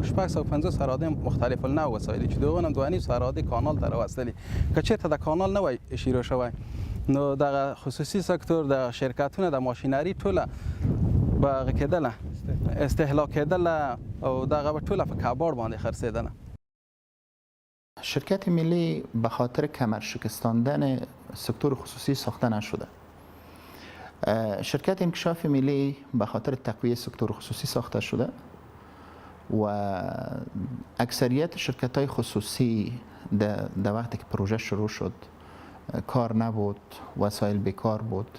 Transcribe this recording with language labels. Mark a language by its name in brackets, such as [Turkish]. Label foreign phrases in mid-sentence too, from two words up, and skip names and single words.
[Pashto] 650 اراده مختلف النوع وسایل چې دغه هم 2.5 اراده کانال ته راوستلي. که چېرته د کانال نه وای شروع شوی نو د خصوصي سکتور د شرکتونو د ماشینری ټوله به کېدله استهلاک کېدله او دغه به ټوله په کباړ باندې خرڅېدله. [Persian] شرکت ملی به خاطر کمر شکستاندن سکتور خصوصی ساخته نشده. شرکت انکشاف ملی به خاطر تقویه سکتور خصوصی ساخته شده و اکثریت شرکت های خصوصی در وقتی که پروژه شروع شد کار نبود، وسایل بیکار بود.